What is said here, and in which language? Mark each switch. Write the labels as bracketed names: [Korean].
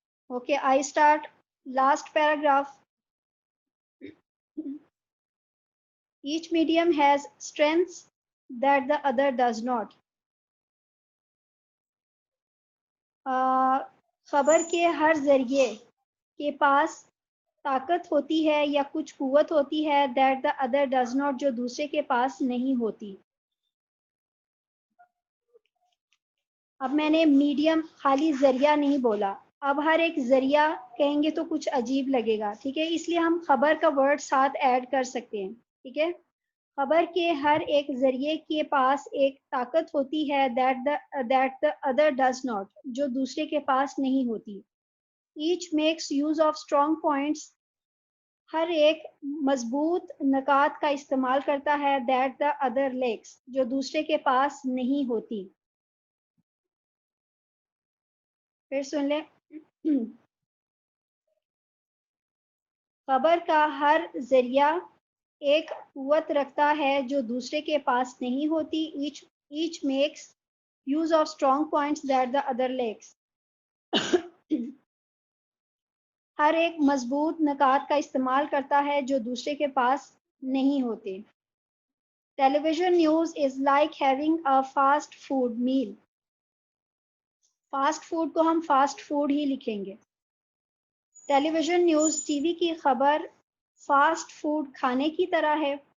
[English] Okay, I start last paragraph. Each medium has strengths that the other does not. [Urdu] خبر کے ہر ذریعے کے پاس طاقت ہوتی ہے یا کچھ قوت ہوتی ہے [English] that the other does not [Urdu] جو دوسرے کے پاس نہیں ہوتی. اب میں نے میڈیم خالی ذریعہ نہیں بولا. اب ہر ایک ذریعہ کہیں گے تو کچھ عجیب لگے گا. ٹھیک ہے, اس لیے ہم خبر کا ورڈ ساتھ ایڈ کر سکتے ہیں. ٹھیک ہے, خبر کے ہر ایک ذریعے کے پاس ایک طاقت ہوتی ہے [English] that the other does not [Urdu] جو دوسرے کے پاس نہیں ہوتی. [English] Each makes use of strong points [Urdu] ہر ایک مضبوط نکات کا استعمال کرتا ہے [English] that the other lacks [Urdu] جو دوسرے کے پاس نہیں ہوتی. پھر سن لیں. خبر کا ہر ذریعہ ایک قوت رکھتا ہے جو دوسرے کے پاس نہیں ہوتی. [English] Each makes use of strong points that the other lacks. [Urdu] ہر ایک مضبوط نکات کا استعمال کرتا ہے جو دوسرے کے پاس نہیں ہوتے. [English] Television news is like having a fast food meal. [Urdu] Fast food کو ہم فاسٹ فوڈ ہی لکھیں گے. ٹیلی ویژن نیوز ٹی وی کی خبر فاسٹ فوڈ کھانے کی طرح ہے.